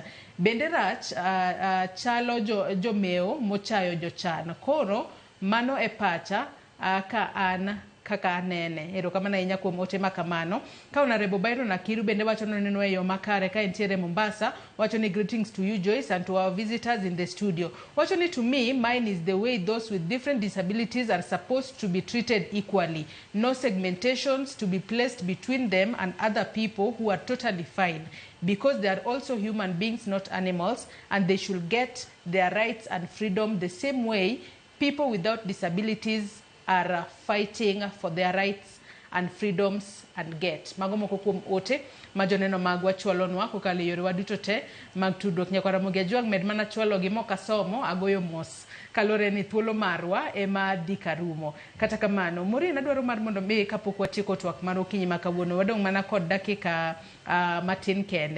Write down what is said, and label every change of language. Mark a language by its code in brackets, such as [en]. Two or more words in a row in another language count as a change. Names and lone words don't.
[luo] Bende rach chalo jomeo mochayo jochan. Koro mano e pacha ka an kaka anene. Erokamano ahinya kuom ote makamano. Ka Honorable Byron Akiru bende wacho ni neno e yo makare ka entiere Mombasa. Wacho ni [en] greetings to you Joyce and to our visitors in the studio. [luo] Wacho ni [en] to me mine is the way those with different disabilities are supposed to be treated equally. No segmentations to be placed between them and other people who are totally fine. Because they are also human beings, not animals, and they should get their rights and freedom the same way people without disabilities are fighting for their rights and freedoms and get. [luo] Mago moko kuom ote majoneno magwa chwalonwa kokalo yorewa duto te mag tudruok. Nyako Ramogi Ajwang' med mana chwalo gi mokasomo agoyo mos kalore ni thuolo marwa ema dika rumo. Kata kamano mori nadwaro mar mondo be kapok watieko twak mar okinyi makawuono wadong' mana kod dakika matin kende.